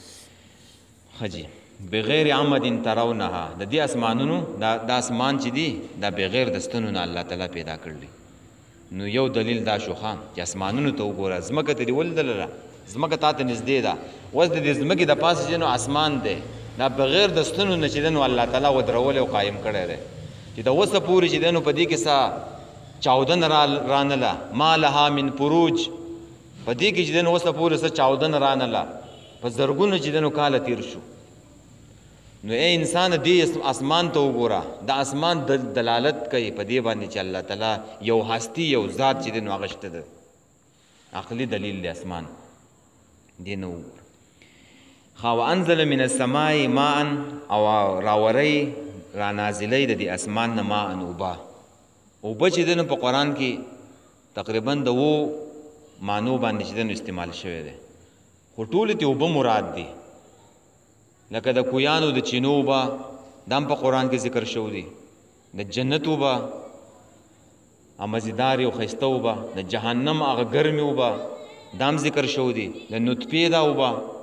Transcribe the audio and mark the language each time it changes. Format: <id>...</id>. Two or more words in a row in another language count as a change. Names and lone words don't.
<ps>ښه جي</ps> <ar>بغیر عمد ترونها</ar> <ps>د دې اسمانونو دا اسمان چې دی دا بغیر د ستنو نه الله تعالی پیدا کړلی نو یو دلیل دا شو ښه چې اسمانونو ته وګوره ځمکه ته دې ولیدله ځمکه تا ته نږدې ده اوس د دې ځمکې د پاسه چې نو اسمان دی دا بغیر د ستنو نه چې دی نو الله تعالی ودرولی او قایم کړی دی چې د اوسه پورې چې دی نو په دې کې څه چاودنه رانله</ps> <ar>ما لها من فروج</ar> <ps>په دې کې چې دی نو اوسه پورې څه چاودنه رانله په زرګونو چې دی نو کاله تیر شو نو ای انسان دې اسمان ته وګوره د اسمان دلالت کوي په دې باندې چې الله تعالی یو هستی یو ذات چې دی نو هغه شته ده عقلي دلیل دی اسمان دې نه وګوره</ps> <ar>وانزل من السماء ماء</ar> <ps>او راوری را نازلی د دې اسمان نه ماء اوبه اوبه چې دی نو په قرآن کې تقریبا د معنو باندې چې دی نو استعمال شوی دی خو ټولې ته اوبه مراد دي لکه د کویانو د چینو اوبه دا هم په قرآن کې ذکر شوی دي د جنت اوبه مزیدارې او ښایسته اوبه د جهنم هغه ګرمې اوبه دا هم ذکر شوی دي د نطفې دا اوبه</ps>